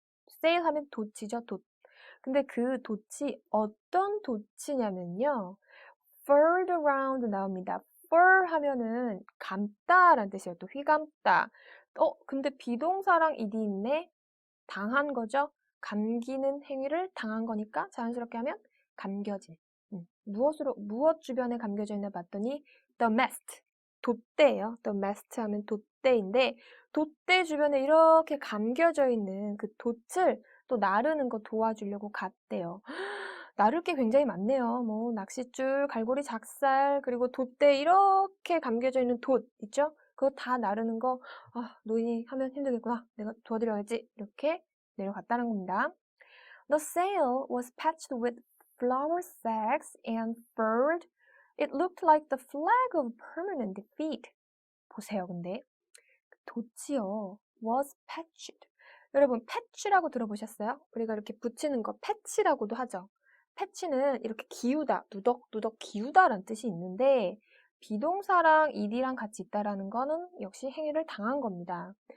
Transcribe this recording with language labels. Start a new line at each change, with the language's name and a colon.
Korean: sail 하면 돛이죠, 돛. 근데 그 돛이 어떤 돛이냐면요.
English: furled around
Korean: 나옵니다. fur 하면은 감다라는 뜻이에요. 또 휘감다. 근데 비동사랑 ed 있네? 당한 거죠? 감기는 행위를 당한 거니까 자연스럽게 하면 감겨진. 무엇 주변에 감겨져 있나 봤더니
English: the mast.
Korean: 돛대예요.
English: the mast
Korean: 하면 돛대인데 돛대 주변에 이렇게 감겨져 있는 그 돛을 또 나르는 거 도와주려고 갔대요. 나를 게 굉장히 많네요. 뭐 낚싯줄, 갈고리, 작살, 그리고 돛대 이렇게 감겨져 있는 돛 있죠? 그거 다 나르는 거 노인이 하면 힘들겠구나. 내가 도와드려야지. 이렇게 내려갔다는 겁니다.
English: The sail was patched with flour sacks and furled. It looked like the flag of permanent defeat.
Korean: 보세요, 근데. 돛이요.
English: was patched.
Korean: 여러분, patch라고 들어보셨어요? 우리가 이렇게 붙이는 거 패치라고도 하죠. 패치는 이렇게 기우다, 누덕누덕 기우다라는 뜻이 있는데 비동사랑 ed랑 같이 있다라는 거는 역시 행위를 당한 겁니다.